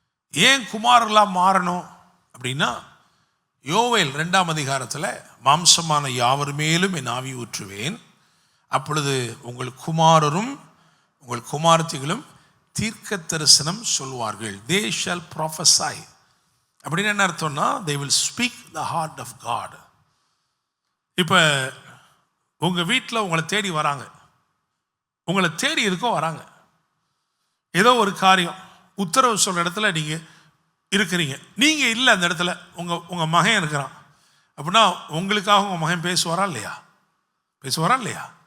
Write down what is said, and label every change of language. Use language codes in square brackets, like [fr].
[ta] ஏன் குமாரர்களாக மாறணும் அப்படின்னா, யோவேல் 2ஆம் அதிகாரத்தில் மாம்சமான யாவர் மேலும் என் ஆவி ஊற்றுவேன், அப்பொழுது உங்கள் குமாரரும் உங்கள் குமாரத்திகளும் தீர்க்க தரிசனம் சொல்வார்கள். [en] they shall prophesy. [ta] அப்படின்னு என்ன அர்த்தம்னா, [en] they will speak the heart of God. [ta] இப்போ உங்கள் வீட்டில் உங்களை தேடி வராங்க, உங்களை தேடி இருக்கோ வராங்க, ஏதோ ஒரு காரியம் உத்தரவு சொல்கிற இடத்துல நீங்கள் இருக்கிறீங்க, நீங்கள் இல்லை அந்த இடத்துல, உங்கள் மகன் இருக்கிறான் அப்படின்னா உங்களுக்காக உங்கள் மகன் பேசுவாரா இல்லையா?